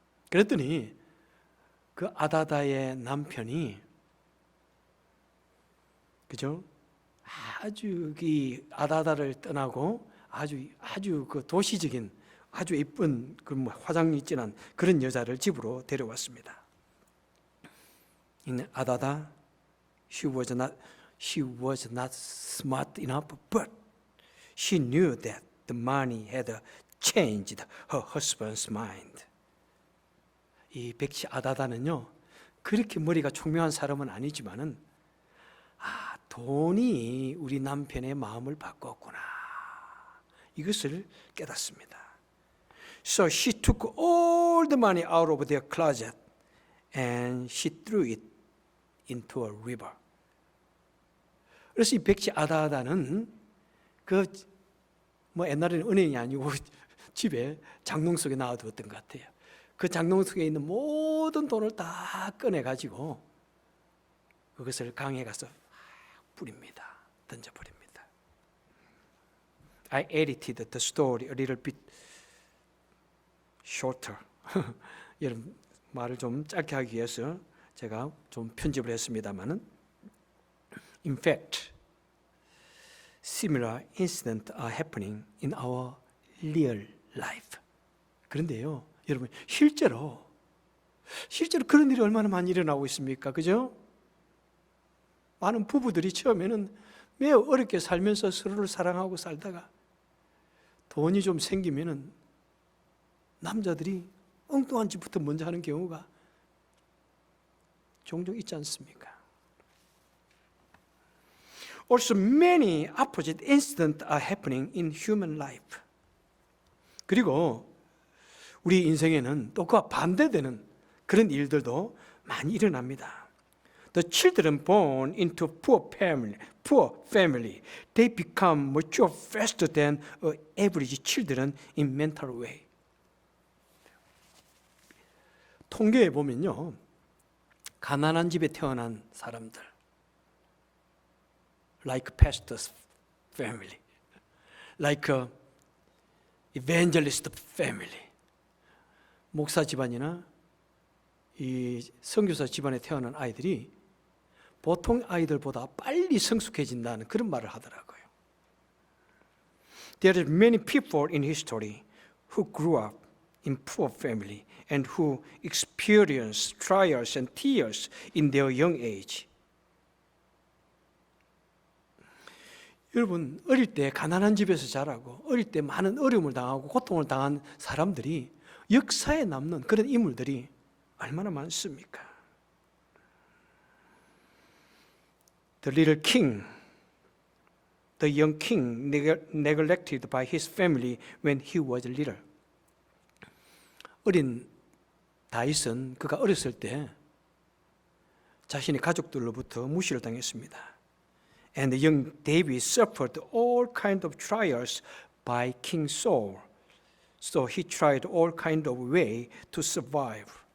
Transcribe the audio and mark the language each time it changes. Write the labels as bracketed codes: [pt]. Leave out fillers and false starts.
[ko] 그랬더니 그 아다다의 남편이, 그죠? 아주 이 아다다를 떠나고 아주 그 도시적인 아주 예쁜 그 화장 진한 그런 여자를 집으로 데려왔습니다. [en] In 아다다, she was not smart enough, but she knew that the money had changed her husband's mind. [ko] 이 백치 아다다는요, 그렇게 머리가 총명한 사람은 아니지만은 돈이 우리 남편의 마음을 바꿨구나, 이것을 깨닫습니다. [en] So she took all the money out of their closet and she threw it into a river. [ko] 그래서 이 백치 아다다는 옛날에는 은행이 아니고 집에 장롱 속에 놔두었던 것 같아요. 그 장롱 속에 있는 모든 돈을 다 꺼내가지고 그것을 강에 가서 뿌립니다. 던져버립니다. [en] I edited the story a little bit shorter. [ko] 여러분, 말을 좀 짧게 하기 위해서 제가 좀 편집을 했습니다만은, [en] in fact, similar incidents are happening in our real life. [ko] 그런데요, 여러분, 실제로 실제로 그런 일이 얼마나 많이 일어나고 있습니까? 그죠? 많은 부부들이 처음에는 매우 어렵게 살면서 서로를 사랑하고 살다가 돈이 좀 생기면은 남자들이 엉뚱한 짓부터 먼저 하는 경우가 종종 있지 않습니까? [en] Also, many opposite incidents are happening in human life. [ko] 그리고 우리 인생에는 또 그와 반대되는 그런 일들도 많이 일어납니다. [en] The children born into poor family, they become mature faster than average children in mental way. [ko] 통계에 보면요, 가난한 집에 태어난 사람들, [en] like pastor's family, like a evangelist family, [ko] 목사 집안이나 이 선교사 집안에 태어난 아이들이 보통 아이들보다 빨리 성숙해진다는 그런 말을 하더라고요. [en] There are many people in history who grew up in poor family and who experienced trials and tears in their young age. [ko] 여러분, 어릴 때 가난한 집에서 자라고 어릴 때 많은 어려움을 당하고 고통을 당한 사람들이 역사에 남는 그런 인물들이 얼마나 많습니까? [en] The little king, the young king neglected by his family when he was little. [ko] 어린 다윗은 그가 어렸을 때 자신의 가족들로부터 무시를 당했습니다. [en] And the young David suffered all kinds of trials by King Saul. So he tried all kinds of way to survive.